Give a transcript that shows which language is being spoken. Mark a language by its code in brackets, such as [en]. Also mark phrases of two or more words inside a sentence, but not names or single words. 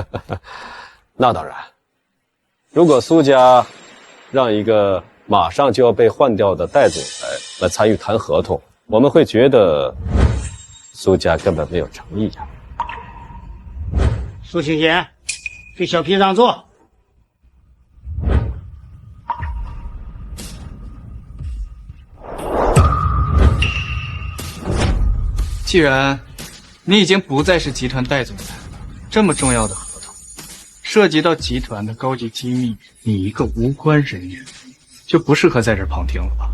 [zh] 那當然。如果蘇家讓一個馬上就要被換掉的代總裁來參與談合同，我們會覺得蘇家根本沒有誠意呀。蘇青賢，給小皮讓座。既然你已经不再是集团代总裁了，这么重要的合同涉及到集团的高级机密，你一个无关人员就不適合在這旁聽了吧？